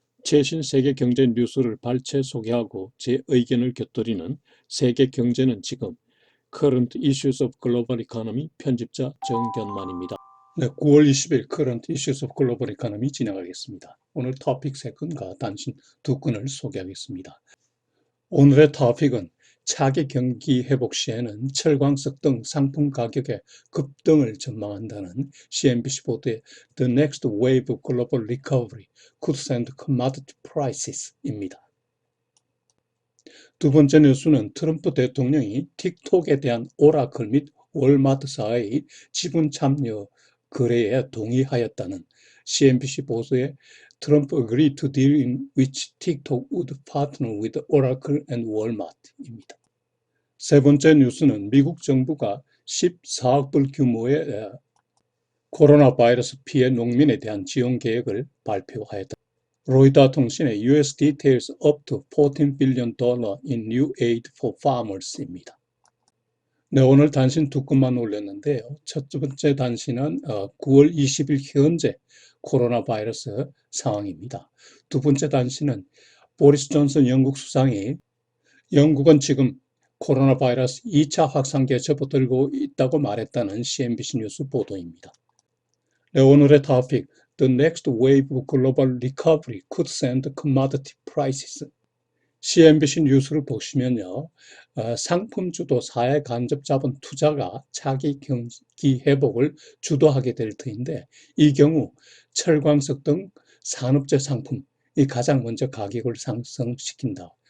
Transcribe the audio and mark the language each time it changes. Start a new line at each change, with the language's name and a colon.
Korean: 최신 세계 경제 뉴스를 발췌 소개하고 제 의견을 곁들이는 세계 경제는 지금
English: Current Issues of Global Economy
Korean: 편집자 정견만입니다. 네, 9월 20일
English: Current Issues of Global Economy
Korean: 진행하겠습니다. 오늘 토픽 3건과 단신 2건을 소개하겠습니다. 오늘의 토픽은 차기 경기 회복 시에는 철광석 등 상품 가격의 급등을 전망한다는 CNBC 보도의
English: The Next Wave of Global Recovery Could Send Commodity Prices
Korean: 입니다. 두 번째 뉴스는 트럼프 대통령이 틱톡에 대한 오라클 및 월마트사의 지분 참여 거래에 동의하였다는 CNBC 보도의
English: Trump agreed to deal in which TikTok would partner with Oracle and Walmart
Korean: 입니다. 세 번째 뉴스는 미국 정부가 14억 불 규모의 코로나 바이러스 피해 농민에 대한 지원 계획을 발표하였다. 로이터 통신의
English: US details up to $14 billion in new aid for farmers입니다.
Korean: 네, 오늘 단신 2건만 올렸는데요. 첫 번째 단신은 9월 20일 현재 코로나 바이러스 상황입니다. 두 번째 단신은 보리스 존슨 영국 수상이 영국은 지금 코로나 바이러스 2차 확산기에 접어들고 있다고 말했다는 CNBC 뉴스 보도입니다. 네, 오늘의 토픽
English: The next wave of global recovery could send commodity prices.
Korean: CNBC 뉴스를 보시면요. 상품 주도 사회 간접 자본 투자가 차기 경기 회복을 주도하게 될 터인데 이 경우 철광석 등 산업재 상품이 가장 먼저 가격을 상승시킨다.